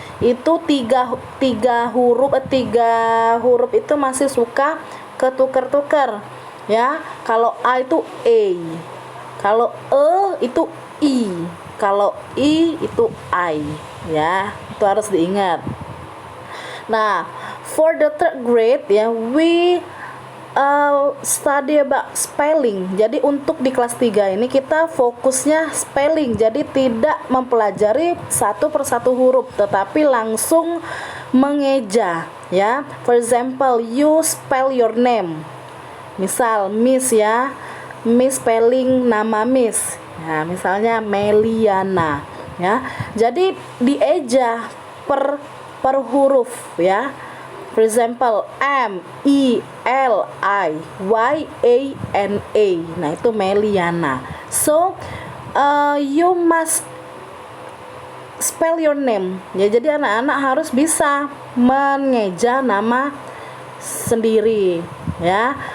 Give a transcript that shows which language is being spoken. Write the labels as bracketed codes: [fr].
[id] Itu tiga huruf itu masih suka ketukar-tukar, ya. Kalau A itu A, kalau itu I, kalau I itu I, ya. Itu harus diingat. [en] Nah, for the third grade, ya, we study about spelling. [id] Jadi untuk di kelas 3 ini kita fokusnya spelling. Jadi tidak mempelajari satu persatu huruf, tetapi langsung mengeja, ya. [en] For example, you spell your name. [id] Misal Miss, ya. Miss spelling nama Miss. Ya, misalnya Meliana, ya. Jadi dieja per huruf, ya. [en] For example, M E L I Y A N A. [id] Nah, itu Meliana. [en] So, you must spell your name. [id] Ya, jadi anak-anak harus bisa mengeja nama sendiri, ya.